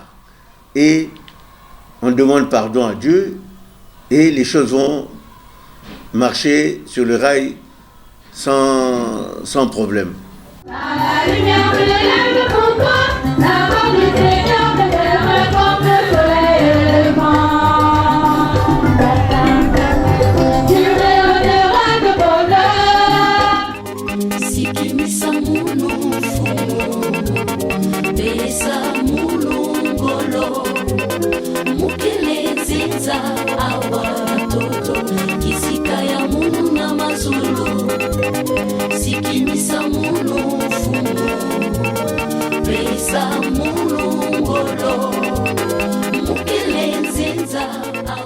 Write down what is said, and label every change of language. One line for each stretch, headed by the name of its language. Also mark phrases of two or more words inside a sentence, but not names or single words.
French: Et on demande pardon à Dieu et les choses vont marcher sur le rail sans problème. La lumière brille pour toi, la voix du Seigneur t'éclaire comme le soleil et le vent. Tu rayonneras de bonheur.
Kongo: Sikimisa munu fumo, pesa mulungolo, mukele nzinza awa toto, kisika ya munu na mazulu. Sikimisa munu fumo, pesa mulungolo, mukele nzinza.